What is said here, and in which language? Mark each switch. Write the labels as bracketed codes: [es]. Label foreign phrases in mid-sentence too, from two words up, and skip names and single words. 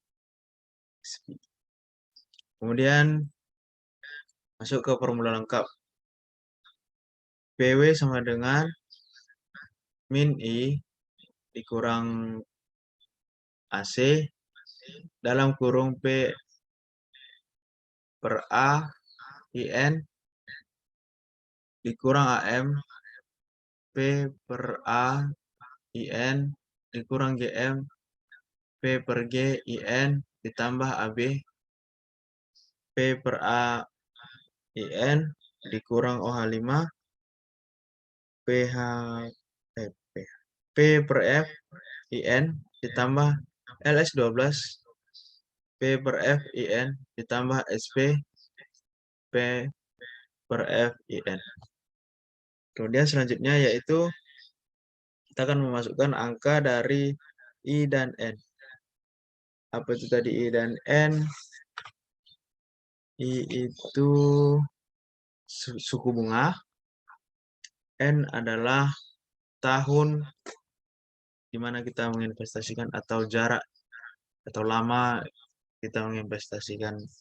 [id] Kemudian masuk ke formula lengkap. PW sama dengan min I dikurang AC dalam kurung P per A IN dikurang AM P per A IN dikurang GM P per G IN ditambah AB P per A IN dikurang OH5 PH P per F IN ditambah LS12 P per F IN ditambah SP P per F IN. Kemudian selanjutnya yaitu kita akan memasukkan angka dari I dan N. Apa itu tadi I dan N? I itu suku bunga, N adalah tahun di mana kita menginvestasikan atau jarak atau lama kita menginvestasikan.